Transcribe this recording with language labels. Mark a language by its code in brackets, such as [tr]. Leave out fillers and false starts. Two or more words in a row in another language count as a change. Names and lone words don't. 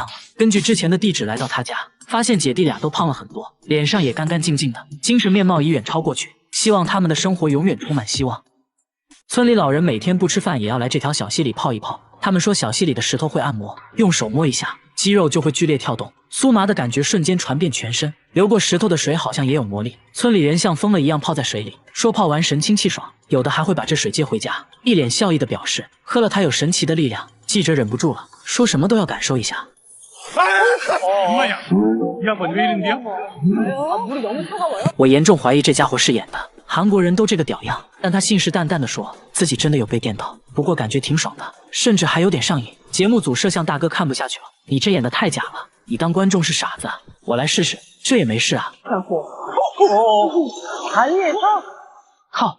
[zh] 根據之前的地址來到他家，發現姐弟倆都胖了很多，臉上也干干淨淨的，精神面貌已遠超過去，希望他們的生活永遠充滿希望。村裡老人每天不吃飯也要來這條小溪裡泡一泡，他們說小溪裡的石頭會按摩，用手摸一下，肌肉就會劇烈跳動，酥麻的感覺瞬間傳遍全身。流過石頭的水好像也有魔力，村裡人像瘋了一樣泡在水裡，說泡完神清氣爽，有的還會把這水接回家，一臉笑意的表示喝了它有神奇的力量。記者忍不住了，說什麼都要感受一下。我嚴重懷疑這家伙是演的，韓國人都這個屌樣，但他信誓旦旦地說自己真的有被電到，不過感覺挺爽的，甚至還有點上癮。節目組攝像大哥看不下去了，你這演的太假了，你當觀眾是傻子啊？我來試試，這也沒事啊。靠！